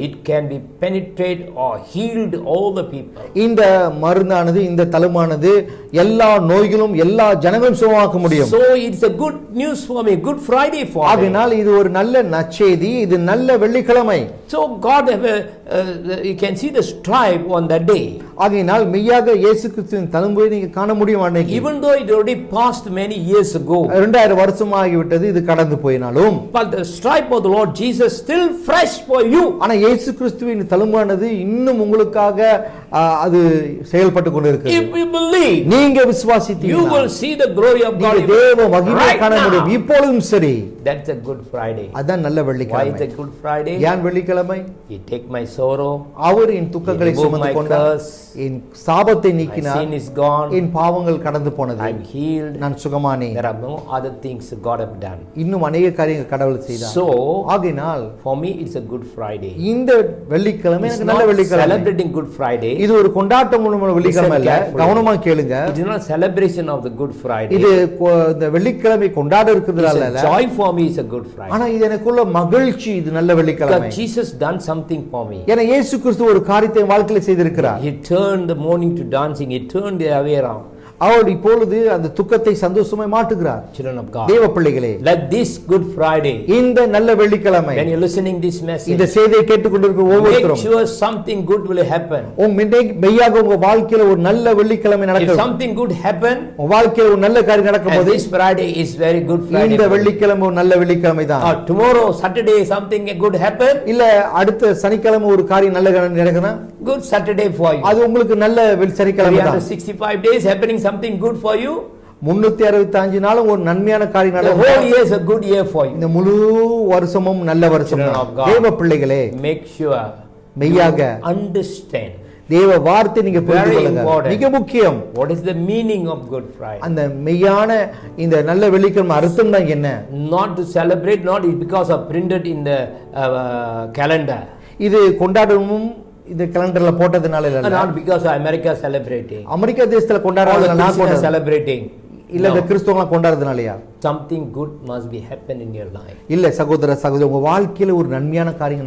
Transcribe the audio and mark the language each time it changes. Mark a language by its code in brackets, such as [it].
[en] It can be penetrate or healed all the people. [ta] இந்த மருந்தானது இந்த தழும்பானது எல்லா நோய்களும் எல்லா ஜனங்களும் சுகமாக்க முடியும். [en] So it's a good news for me, Good Friday for me. [ta] ஆகையால் இது ஒரு நல்ல நற்செய்தி, இது நல்ல வெள்ளிக்கிழமை. [en] So God have you can see the stripe on that day. [ta] ஆகையினால் மெய்யாக இயேசு கிறிஸ்துவின் தழும்பை நீங்க காண முடியும் அன்னைக்கு. [en] Even though it already passed many years ago, [ta] 2000 வருஷம் ஆகிவிட்டது, இது கடந்து போயினாலும், [en] but the stripe of the Lord Jesus still fresh for you. [ta] ஆனா இயேசு கிறிஸ்துவின் தழும்பானது இன்னும் உங்களுக்காக அது செயல்பட்டு கொண்டிருக்கிறது. [en] If you believe, [ta] நீங்க விசுவாசித்தீங்கன்னா [en] you will see the glory of God. [ta] தேவ மகிமையை காண முடியும் இப்பொழுதும். சரி, [en] that's a good Friday. [ta] அதான் நல்ல [en] Why [ta] வெள்ளிக்கிழமை. [en] is it good Friday? [ta] ஏன் வெள்ளிக்கிழமை? [en] He take my sorrow, [ta] அவர் என் துக்கங்களை [en] He removed [ta] சுமந்து [en] my [ta] கொண்டார், [en] curse. [ta] என் சாபத்தை [en] my [ta] நீக்கினார், [en] sin is gone, [ta] என் பாவங்கள் கடந்து போனது, [en] I'm healed. [ta] நான் சுகமானேன். [en] There are no other things God have done. [ta] இன்னும் அநேக காரியங்கள் கடவுள் செய்தார். [en] So, [ta] ஆகையினால் [en] for me it's a good Friday. [ta] இந்த வெள்ளிக்கிழமை [en] It's [ta] எனக்கு நல்ல [en] not [ta] வெள்ளிக்கிழமை. [en] celebrating Good Friday. [ta] இது ஒரு கொண்டாட்டம் உள்ள வெள்ளிக்கிழமை இல்ல. [en] carefully. [ta] கவனமா கேளுங்க. [en] It is not celebration of the Good Friday. [ta] இது இந்த வெள்ளிக்கிழமை கொண்டாட இருக்கிறதால [en] It's a joy for me. It's a good Friday. [ta] ஆனா இது எனக்குள்ள மகிழ்ச்சி. இது நல்ல வெள்ளிக்கிழமை. [en] Because Jesus done something for me. [ta] ஏன்னா இயேசு கிறிஸ்து ஒரு காரியத்தை வாழ்க்கையில செய்திருக்கிறார். [en] He turned the mourning to dancing. He turned the way around. [ta] அவர் இப்பொழுது அந்த துக்கத்தை சந்தோஷமாய் மாற்றுகிறார். [en] Children of God, [ta] தேவ பிள்ளைகளே, [en] like this Good Friday, [ta] இந்த நல்ல வெள்ளிக்கிழமை [en] when you're listening this [ta] இந்த [en] message, [ta] செய்தியை கேட்டுக்கொண்டிருக்கிற [en] make [ta] ஒவ்வொருத்தரும் [en] sure something good will happen. [ta] மெய்யாக உங்க வாழ்க்கையில ஒரு நல்ல வெள்ளிக்கிழமை [en] If [ta] நடக்கும். [en] something good happen, [ta] உங்க வாழ்க்கையில ஒரு நல்ல காரியம் [en] and [ta] நடக்கும்போது [en] this Friday is very good Friday, [ta] இந்த வெள்ளிக்கிழமை ஒரு நல்ல வெள்ளிக்கிழமை தான். [en] or tomorrow Saturday something good happen, [ta] இல்ல அடுத்த சனிக்கிழமை ஒரு காரியம் நல்ல காரியம் நடக்குனா [en] good Saturday for you. [ta] அது உங்களுக்கு நல்ல சனிக்கிழமை தான். [en] 365 days happening something good for you. [ta] 365 நாளும் ஒரு நன்மையான காரியம் [en] The [ta] நடக்கும். [en] whole year is a good year for you. [ta] இந்த முழு வருஷமும் நல்ல வருஷம் [en] Children [ta] தான். [en] of God, [ta] தேவ பிள்ளைகளே, [en] make sure [ta] மெய்யாக [en] understand [ta] தேவ வார்த்தை நீங்க புரிந்து [en] Very [ta] கொள்ளுங்க. [en] important. [ta] மிக முக்கியம். [en] what is the meaning of Good Friday. [ta] அந்த மெய்யான இந்த நல்ல வெள்ளிக்கிழமை அர்த்தம் தான் என்ன? [en] Not to celebrate, not because of printed in the calendar, [ta] இது கொண்டாடவும் இந்த கேலண்டர்ல போட்டதுனால இல்ல. [en] not because of America celebrating, [ta] America தேசத்துல [en] all the [ta] கொண்டாடுறதுனால நான் [en] Christians are [ta] கொண்டாடுறேன். [en] celebrating. [ta] இல்ல இந்த [en] No. [ta] கிறிஸ்தவங்கள கொண்டாடுறதுனாலயா? [en] Something good must be happen in your life. [ta] இல்ல சகோதர சகோதரி, உங்க வாழ்க்கையில ஒரு நன்மையான காரியங்கள்